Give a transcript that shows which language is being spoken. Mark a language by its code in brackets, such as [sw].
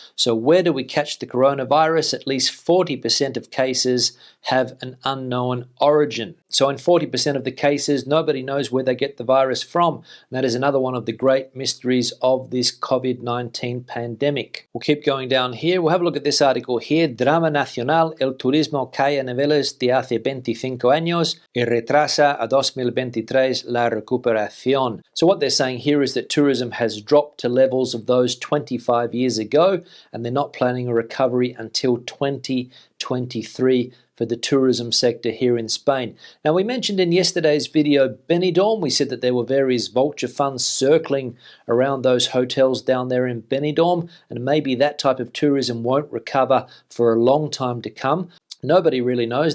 [en] So where do we catch the coronavirus? At least 40% of cases have an unknown origin. So in 40% of the cases, nobody knows where they get the virus from. And that is another one of the great mysteries of this COVID-19 pandemic. We'll keep going down here. We'll have a look at this article here. [es] Drama nacional, el turismo cae a niveles de hace 25 años y retrasa a 2023 la recuperación. [en] So what they're saying here is that tourism has dropped to levels of those 25 years ago, and they're not planning a recovery until 2023 for the tourism sector here in Spain. Now, we mentioned in yesterday's video Benidorm. We said that there were various vulture funds circling around those hotels down there in Benidorm, and maybe that type of tourism won't recover for a long time to come. Nobody really knows.